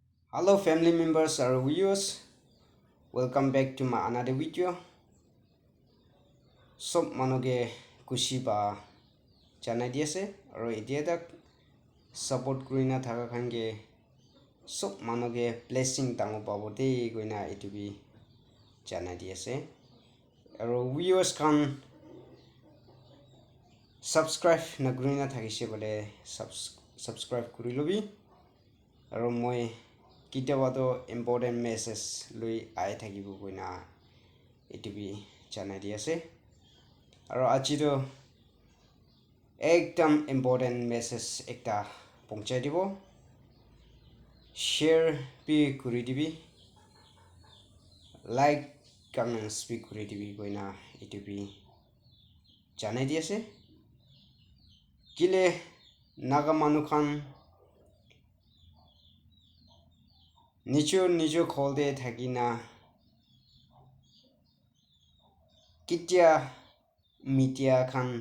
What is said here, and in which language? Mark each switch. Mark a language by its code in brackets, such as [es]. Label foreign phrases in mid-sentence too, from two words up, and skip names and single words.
[en] Hello family members or viewers, welcome back to my another video. [nag] Sob manoge kushi ba janai di ase aro etia tak support kurina thaka khange sob manoge blessing tango pabo de goina etubi janai di ase aro viewers kan subscribe na kurina thakise bole subscribe kuri lobi aro moi kitawa to [en] important message [nag] lui ai thakibo goina etubi janai di ase aro ajido ekdam important message ekta pongchai dibo share bi kuri dibi [en] like comments [nag] bi kuri dibi goina etubi janai di ase kile naga manu khan nijo kholde thakina kitya media khan